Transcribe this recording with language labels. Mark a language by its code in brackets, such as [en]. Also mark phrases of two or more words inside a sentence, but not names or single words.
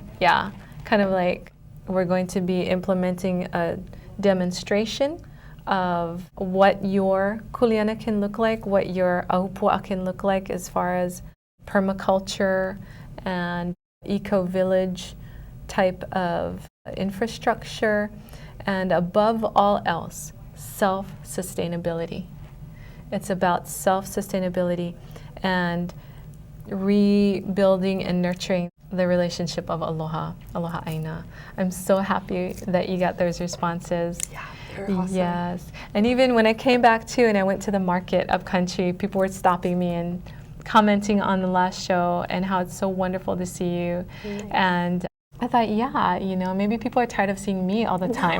[en] Yeah, kind of like we're going to be implementing a demonstration of what your Kuleana can look like, what your Ahupua'a can look like as far as permaculture and eco-village type of infrastructure. And above all else, self-sustainability. It's about self-sustainability, and rebuilding and nurturing the relationship of [haw] aloha, aloha Āina. [en] I'm so happy that you got those responses. Yeah, they're awesome. Yes. And even when I came back too and I went to the market up country, people were stopping me and commenting on the last show and how it's so wonderful to see you. Nice. And I thought, yeah, you know, maybe people are tired of seeing me all the time.